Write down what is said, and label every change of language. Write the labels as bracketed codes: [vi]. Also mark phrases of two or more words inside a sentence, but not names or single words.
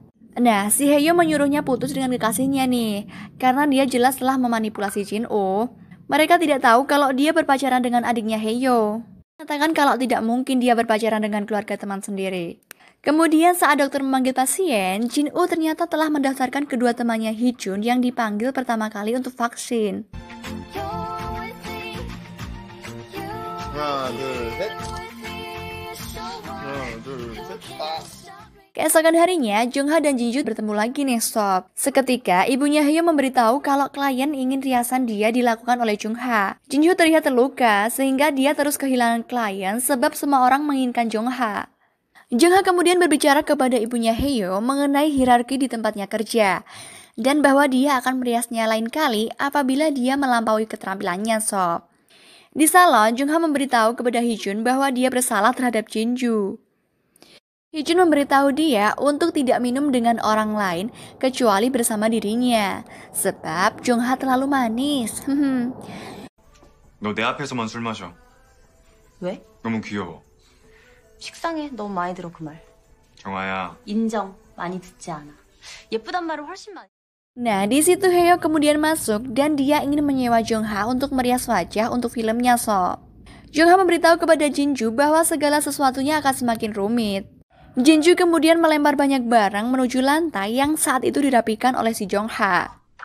[id] Nah, si Haeyo menyuruhnya putus dengan kekasihnya nih, karena dia jelas telah memanipulasi Jin-woo. Mereka tidak tahu kalau dia berpacaran dengan adiknya Haeyo. Mengatakan kalau tidak mungkin dia berpacaran dengan keluarga teman sendiri. Kemudian saat dokter memanggil pasien, Jin-woo ternyata telah mendaftarkan kedua temannya Hee-jun yang dipanggil pertama kali untuk vaksin. [ko] 하나, 둘, 셋. 하나, 둘, 셋. [id] Keesokan harinya, Jung-ha dan Jin-joo bertemu lagi nih sob. Seketika, ibunya Hye memberitahu kalau klien ingin riasan dia dilakukan oleh Jung-ha. Jin-joo terlihat terluka sehingga dia terus kehilangan klien sebab semua orang menginginkan Jung-ha. Jung-ha kemudian berbicara kepada ibunya Hye mengenai hierarki di tempatnya kerja dan bahwa dia akan meriasnya lain kali apabila dia melampaui keterampilannya sob. Di salon, Jung-ha memberitahu kepada Hee-jun bahwa dia bersalah terhadap Jin-joo. Hee-jun memberitahu dia untuk tidak minum dengan orang lain kecuali bersama dirinya, sebab Jung-ha terlalu manis. [ko] 너 내 앞에서만 술 마셔. 왜? 너무 귀여워. 식상해. 너무 많이 들어 그 말. 정아야. 인정. 많이 듣지 않아. 예쁘단 말을 훨씬 많이. [id] Nah, di situ Hye kemudian masuk dan dia ingin menyewa Jung-ha untuk merias wajah untuk filmnya sob. Jung-ha memberitahu kepada Jin-joo bahwa segala sesuatunya akan semakin rumit. Jin-joo kemudian melempar banyak barang menuju lantai yang saat itu dirapikan oleh si Jung-ha.